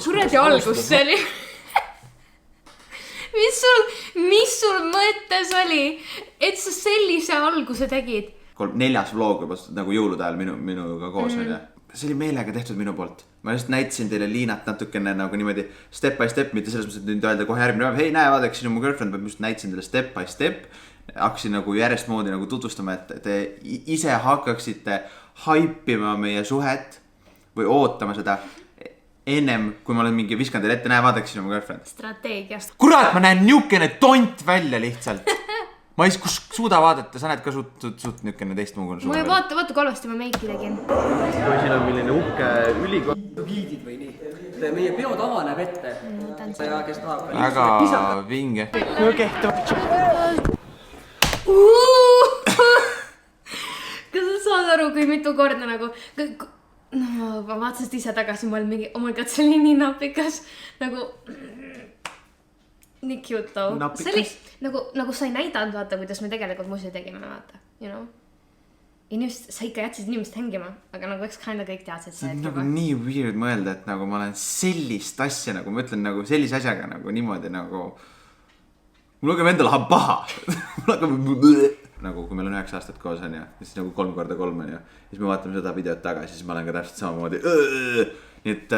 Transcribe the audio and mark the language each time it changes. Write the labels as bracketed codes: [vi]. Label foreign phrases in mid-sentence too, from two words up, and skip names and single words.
[et] Kuradi algus see oli. Mis sul mõttes oli, et sa sellise alguse tegid? 4. vlog juba nagu jõulude ajal minuga koos oli. See oli meelega tehtud minu poolt. Ma just näitasin teile Liinat natukene nagu niimoodi [en] step by step, [et] mitte selles mõttes, et nüüd öelda kohe järgmine päev, hei näe, vaadake, siin on mu girlfriend, ma just näitasin teile [en] step by step. [et] Hakkasin nagu järjestmoodi nagu tutvustama, et te ise hakkaksite haipima meie suhet või ootama seda ennem, kui ma olen mingi viskan teile ette, näe, vaadake, siin on mu girlfriend. Strateegiast. Kurat, ma näen niukene tont välja lihtsalt. Ma ei suuda vaadata, sa näed ka suht niukene teistmugu. Ma ei vaata, kui halvasti ma meiki tegin. Siin on milline uhke ülikool. Giidid või nii. Meie peotava näeb ette. Ja kes tahab. Väga vinge. Kas sa saad aru, kui mitu korda nagu... ma vaatasin ise tagasi, ma olin mingi, [en] oh my god, [et] see oli nii napikas. Nagu... Nii [en] cute too. [et] See oli nagu sa ei näidanud, vaata, kuidas me tegelikult musi tegime, vaata, [en] you know? [et] Inimesed, sa ikka jätsid inimest hängima, aga nagu eks kinda kõik teadsid see. See on nagu nii weird mõelda, et nagu ma olen sellist asja, nagu ma ütlen nagu sellise asjaga nagu niimoodi nagu... Mul hakkab endal paha. Mul hakkab... Nagu kui meil on 9 aastat koos on ja siis nagu 3x3 on ja siis me vaatame seda videot tagasi, siis ma olen ka täpselt samamoodi.